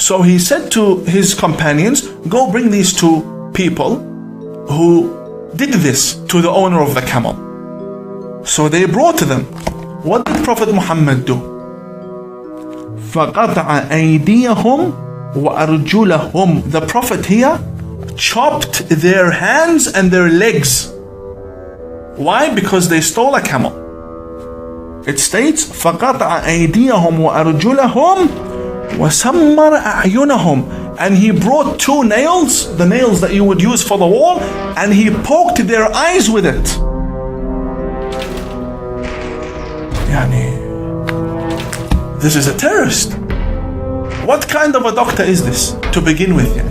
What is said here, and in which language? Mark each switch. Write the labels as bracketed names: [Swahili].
[English] So he said to his companions, go bring these two people who did this to the owner of the camel. So they brought them. What did Prophet Muhammad do? [Arabic] فَقَطَعَ أَيْدِيَهُمْ وَأَرْجُلَهُمْ. [English] The Prophet here chopped their hands and their legs. Why? Because they stole a camel. It states [Arabic] فَقَطَعَ أَيْدِيَهُمْ وَأَرْجُلَهُمْ وَسَمَّرَ أَعْيُنَهُمْ. [English] And he brought two nails, the nails that you would use for the wall, and he poked their eyes with it. This is a terrorist. What kind of a doctor is this to begin with?